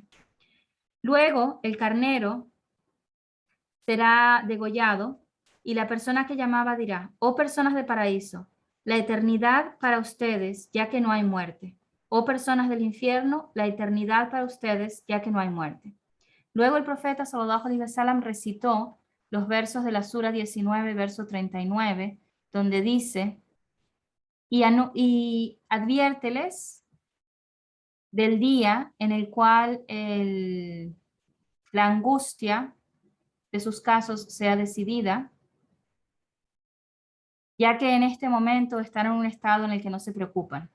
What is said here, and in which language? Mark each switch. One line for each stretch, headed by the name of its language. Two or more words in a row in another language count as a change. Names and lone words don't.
Spanish: Luego el carnero será degollado y la persona que llamaba dirá, oh personas de paraíso, la eternidad para ustedes, ya que no hay muerte. Oh personas del infierno, la eternidad para ustedes, ya que no hay muerte. Luego el profeta
Arabic: صلى الله عليه وسلم
Spanish: recitó los versos de la sura 19, verso 39, donde dice, y adviérteles del día en el cual la angustia de sus casos sea decidida, ya que en este momento están en un estado en el que no se preocupan.